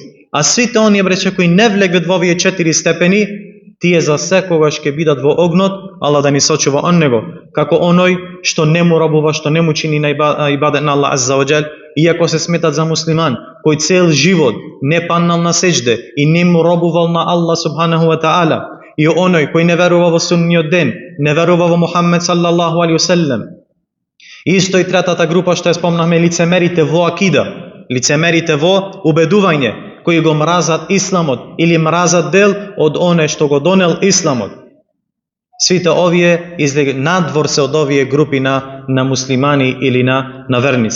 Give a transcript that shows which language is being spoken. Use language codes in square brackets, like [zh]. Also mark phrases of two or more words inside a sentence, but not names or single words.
[mk] А сите оние брече кои не влегат во овие 4 степени, тие за секогаш ќе бидат во огнот, Аллах да ни сочува од него, како оној што не му робува, што не му чини на ибадет на Аллах [ar] عز وجل, [mk] иако се сметат за муслиман, кој цел живот не паннал на сеџде и не му робувал на Аллах [ar] سبحانه وتعالى, [mk] и оној кој не верува во судниот ден, не верува во Мухаммед [ar] صلى الله عليه وسلم. [mk] Исто и третата група што ја спомнавме, лицемерите во акида, лицемерите во убедување, кои го мразат исламот или мразат дел од оне што го донел исламот. Сите овие надвор се од овие групи на муслимани или на верници.